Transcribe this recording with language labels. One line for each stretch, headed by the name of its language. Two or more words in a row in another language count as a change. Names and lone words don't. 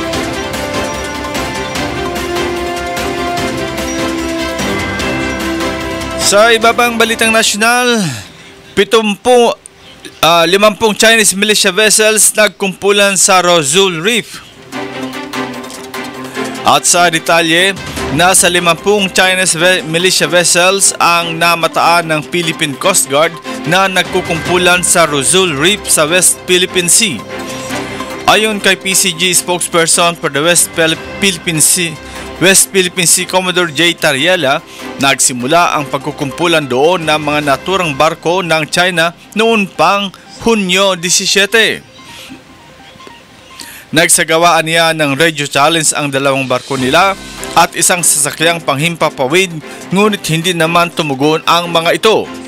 Filipino: Sa iba pang balitang nasyonal, 50
English: Chinese militia vessels
Filipino: nagkumpulan sa Rossul Reef. At sa detalye, nasa 50
English: Chinese militia vessels
Filipino: ang namataan ng Philippine Coast Guard na nagkukumpulan sa Rossul Reef sa West Philippine Sea. Ayon kay PCG
English: spokesperson for the
Filipino: West Philippine Sea Commodore J. Tariela, nagsimula ang pagkukumpulan doon ng mga naturang barko ng China noon pang Hunyo 17. Nagsagawaan niya ng radio challenge ang dalawang barko nila at isang sasakyang panghimpapawid, ngunit hindi naman tumugon ang mga ito.